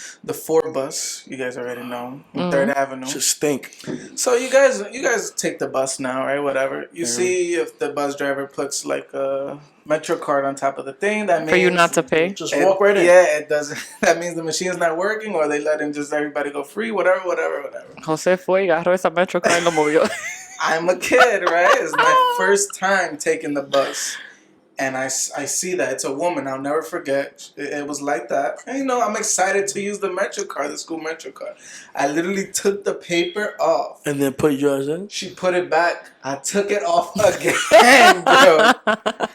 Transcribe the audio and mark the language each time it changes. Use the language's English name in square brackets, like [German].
[English] The 4 bus, you guys already know, 3rd Avenue. Just stink. So you guys take the bus now, right? Whatever. You see if the bus driver puts like a Metro card on top of the thing, that means For you not to pay? Just walk right in. Yeah, it doesn't. That means the machine's not working, or they let him just everybody go free, whatever. [Spanish] José fue y agarró esa metro car y lo movió. [English] I'm a kid, right? It's my first time taking the bus. And I see that. It's a woman. I'll never forget. It was like that. And, you know, I'm excited to use the Metro card, the school Metro card. I literally took the paper off. And then put yours in. She put it back. I took it off again, bro.